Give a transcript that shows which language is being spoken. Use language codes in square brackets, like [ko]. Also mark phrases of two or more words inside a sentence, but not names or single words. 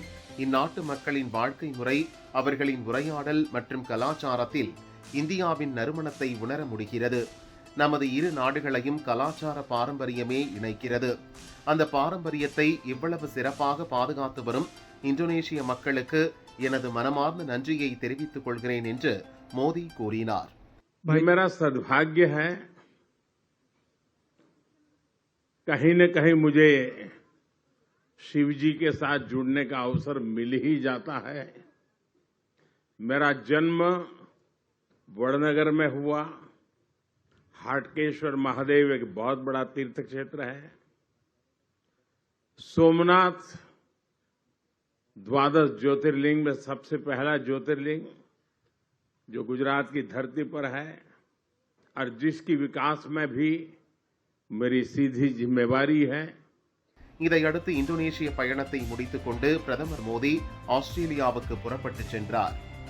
[ta] இந்நாட்டு மக்களின் வாழ்க்கை முறை, அவர்களின் உரையாடல் மற்றும் கலாச்சாரத்தில் இந்தியாவின் நறுமணத்தை உணர முடிகிறது. நமது இரு நாடுகளையும் கலாச்சார பாரம்பரியமே இணைக்கிறது. அந்த பாரம்பரியத்தை இவ்வளவு சிறப்பாக பாதுகாத்து வரும் இந்தோனேஷிய மக்களுக்கு எனது மனமார்ந்த நன்றியை தெரிவித்துக் கொள்கிறேன் என்று மோடி கூறினார். [hi] मेरा सद्भाग्य है, कहीं न कहीं मुझे शिव जी के साथ जुड़ने का अवसर मिल ही जाता है. मेरा जन्म वडनगर में हुआ. हाटकेश्वर महादेव एक बहुत बड़ा तीर्थ क्षेत्र है. सोमनाथ 12 ज्योतिर्लिंग में सबसे पहला ज्योतिर्लिंग जो गुजरात की धरती पर है और जिसकी विकास में भी मेरी सीधी जिम्मेवारी है. [ta] இதையடுத்து இந்தோனேஷிய பயணத்தை முடித்துக் கொண்டு பிரதமர் மோடி ஆஸ்திரேலியாவுக்கு புறப்பட்டு சென்றார்.